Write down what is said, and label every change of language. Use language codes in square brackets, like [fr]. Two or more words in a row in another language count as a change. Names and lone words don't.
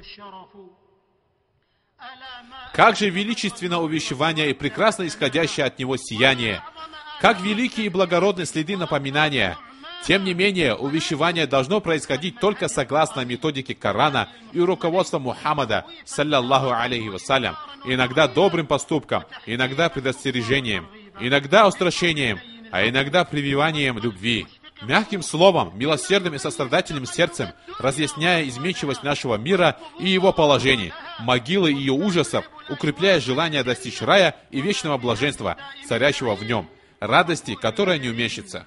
[ru] Как же величественно увещевание и прекрасно исходящее от него сияние! Как великие и благородные следы напоминания! Тем не менее, увещевание должно происходить только согласно методике Корана и руководству Мухаммада, [ar] صلى الله عليه وسلم, [ru] иногда добрым поступком, иногда предостережением, иногда устрашением, а иногда прививанием любви. Мягким словом, милосердным и сострадательным сердцем, разъясняя изменчивость нашего мира и его положений, могилы и ее ужасов, укрепляя желание достичь рая и вечного блаженства, царящего в нем, радости, которая не умещится.